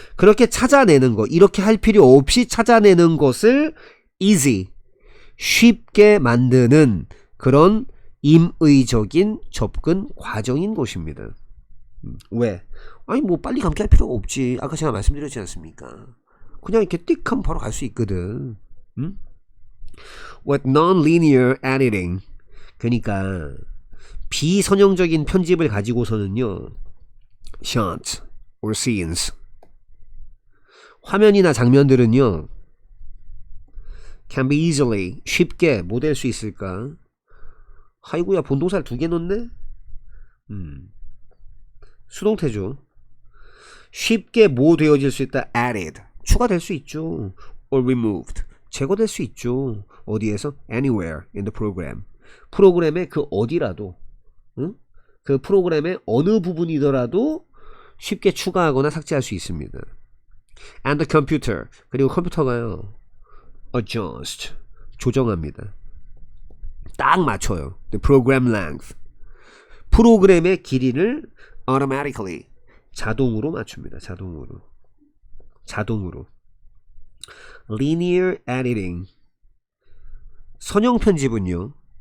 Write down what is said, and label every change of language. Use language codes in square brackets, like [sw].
[ko] 그렇게 찾아내는 거. 이렇게 할 필요 없이 찾아내는 것을 easy. 쉽게 만드는 그런 임의적인 접근 과정인 것입니다. 왜? 아니 뭐 빨리 감기 할 필요가 없지. 아까 제가 말씀드렸지 않습니까? 그냥 이렇게 띡 하면 바로 갈 수 있거든. [en] With non-linear editing. [ko] 그러니까 비선형적인 편집을 가지고서는요. [en] shots or scenes. [ko] 화면이나 장면들은요. [en] can be easily [ko] 쉽게 뭐 될 수 있을까? 아이고야 본동사를 2개 넣네? 수동태죠. 쉽게 뭐 되어질 수 있다? [en] added [ko] 추가될 수 있죠. [en] or removed [ko] 제거될 수 있죠. 어디에서? [en] anywhere in the program [ko] 프로그램의 그 어디라도 응? 그 프로그램의 어느 부분이더라도 쉽게 추가하거나 삭제할 수 있습니다. [en] and the computer [ko] 그리고 컴퓨터가요. [en] adjust 조정합니다. [ko] 딱 맞춰요. [en] The program length [ko] 프로그램의 길이를 automatically 자동으로 맞춥니다. 자동으로 linear editing 선형 편집은요.